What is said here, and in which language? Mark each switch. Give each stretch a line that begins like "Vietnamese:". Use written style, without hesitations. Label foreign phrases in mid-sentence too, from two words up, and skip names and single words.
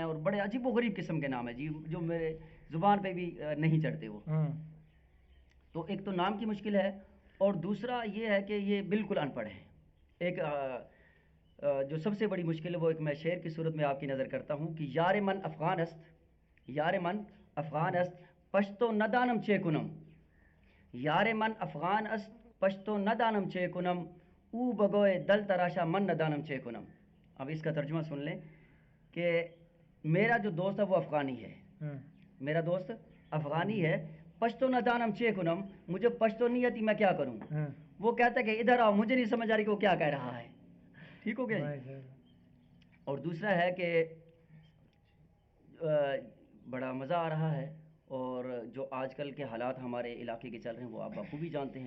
Urdu: اور بڑے عجیب و غریب قسم کے نام ہے جی، جو میرے زبان پہ بھی نہیں چڑھتے وہ. تو ایک تو نام کی مشکل ہے، اور دوسرا یہ ہے کہ یہ بالکل ان پڑھ ہیں. ایک جو سب سے بڑی مشکل ہے وہ ایک میں شعر کی صورت میں آپ کی نظر کرتا ہوں کہ
Persian: یار من افغان است، یار من افغان است پشتو ندانم چے کنم، یار من افغان است پشتو ندانم چے کنم، او بگوئے دل تراشا من ندانم چے کنم.
Urdu: اب اس کا ترجمہ سن لیں کہ میرا جو دوست ہے وہ افغانی ہے، میرا دوست افغانی ہے،
Persian: پشتو ندانم چے کنم،
Urdu: مجھے پشتو نہیں آتی میں کیا کروں. وہ کہتا ہے کہ ادھر آؤ، مجھے نہیں سمجھ آ رہی کہ وہ کیا کہہ رہا ہے. ٹھیک ہو گیا جی. اور دوسرا ہے کہ بڑا مزہ آ رہا ہے، اور جو آج کل کے حالات ہمارے علاقے کے چل رہے ہیں وہ آپ بخوبی جانتے ہیں.